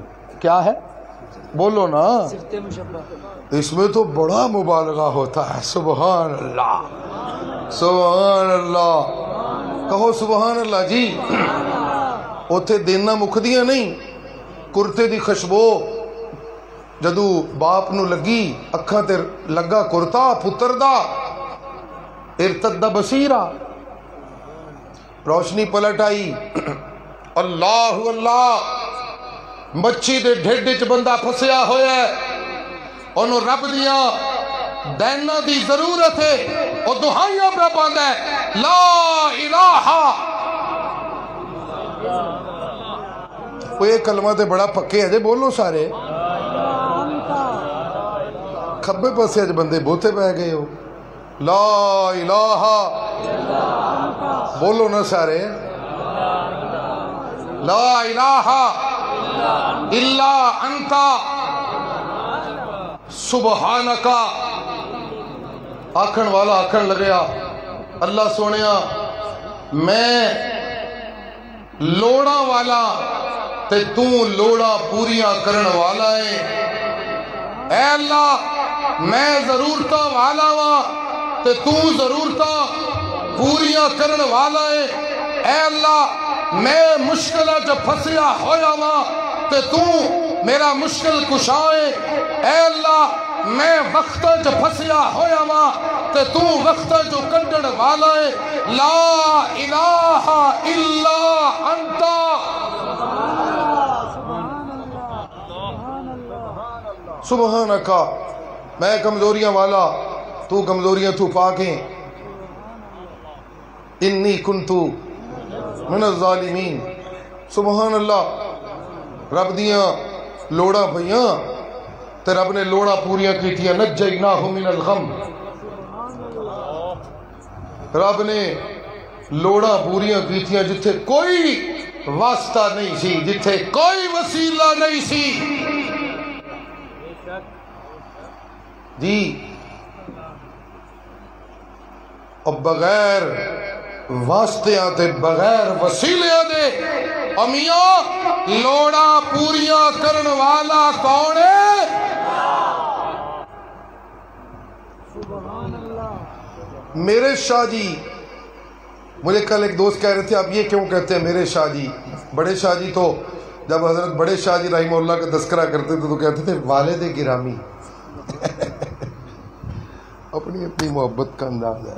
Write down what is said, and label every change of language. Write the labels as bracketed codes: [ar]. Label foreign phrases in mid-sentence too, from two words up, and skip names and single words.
[ur] کیا ہے بولو نا. صفت مشبہ. اس میں تو بڑا مبالغہ ہوتا ہے. [ar] سبحان اللہ. سبحان اللہ. [pa] کہو [ar] سبحان اللہ [pa] جی. اوتھے دینا مکدیاں نہیں. کرتے دی خشبو جدو باپ نو لگی اکھاں تے لگا کرتا پتر دا [ar] ارتد بصیرہ [pa] روشنی پلٹ آئی. اللہ اللہ. مچھی دے ڈھڈ وچ بندہ پھسیا ہویا ہے. انہوں رب دیاں دینا دی ضرورت ہے. او دہائیاں پہ پاندا ہے [ar] لا الہ. [pa] وہ یہ کلمہ تے بڑا پکے ہے جے بولو سارے. کھبے پاسے اج بندے بوتے پہ گئے ہو. [ar] لا الہ. [pa] بولو نا سارے. [ar] لا الہ الا انت سبحانکا. [pa] آکھن والا آکھن لگیا اللہ سونیا میں لوڑا والا تے تو لوڑا پوریاں کرن والا ہے. اے اللہ میں ضرورتاں والا وا تے تو ضرورتاں پوریاں کرن والا ہے. اے اللہ میں مشکلہ جو پھسیا ہویا وا تے تو میرا مشکل کشا ہے. اے اللہ میں وقت جو پھسیا ہویا وا تے تو وقت جو کڈن والا ہے. [ar] لا الہ الا انت. سبحانکا. [pa] میں کمزوریاں والا تو کمزوریاں تو پاکیں. [ar] انی کنتو من الظالمین. سبحان اللہ. [pa] رب دیاں لوڑا پئیاں تے رب نے لوڑا پوریاں کیتیاں. [ar] نجیناہ من الغم. [pa] رب نے ਲੋੜਾਂ ਪੂਰੀਆਂ ਕੀਤੀਆਂ ਜਿੱਥੇ ਕੋਈ ਵਾਸਤਾ ਨਹੀਂ ਸੀ, ਜਿੱਥੇ ਕੋਈ ਵਸੀਲਾ ਨਹੀਂ ਸੀ ਜੀ। اور بغیر واسطیاں تے بغیر وسیلیاں دے امیاں لوڑا پوریاں کرن والا کون ہے؟ [ur] میرے شاہ جی، مجھے کل ایک دوست کہہ رہے تھے آپ یہ کیوں کہتے ہیں میرے شاہ جی؟ بڑے شاہ جی تو جب حضرت بڑے شاہ جی رحمہ اللہ کا تذکرہ کرتے تھے تو کہتے تھے والد گرامی اپنی اپنی محبت کا انداز ہے۔